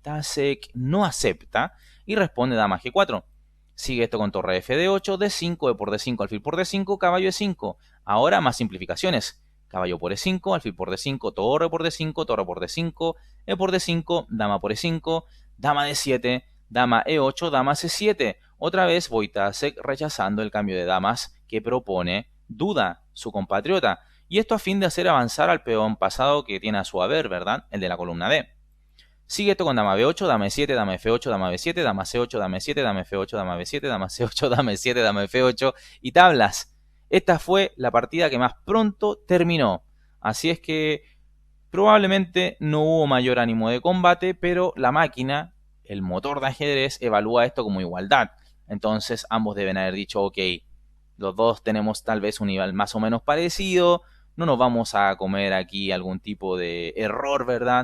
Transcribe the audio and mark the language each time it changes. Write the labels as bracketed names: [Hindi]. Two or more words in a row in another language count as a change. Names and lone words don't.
[Spanish] Wojtaszek no acepta y responde dama G4. Sigue esto con torre f de 8, d5, e por d5, alfil por d5, caballo e5. Ahora más simplificaciones. Caballo por e5, alfil por d5, torre por d5, torre por d5, e por d5, dama por e5, dama d7, dama e8, dama c7. Otra vez Wojtaszek rechazando el cambio de damas que propone Duda, su compatriota. Y esto a fin de hacer avanzar al peón pasado que tiene a su haber, ¿verdad? El de la columna D. Sigue esto con dama b8, dama e7, dama f8, dama b7, dama c8, dama e7, dama f8, dama b7, dama c8, dama e7, dama f8 y tablas. Esta fue la partida que más pronto terminó. Así es que probablemente no hubo mayor ánimo de combate, pero la máquina, el motor de ajedrez, evalúa esto como igualdad. Entonces ambos deben haber dicho, ok, los dos tenemos tal vez un nivel más o menos parecido, no nos vamos a comer aquí algún tipo de error, ¿verdad?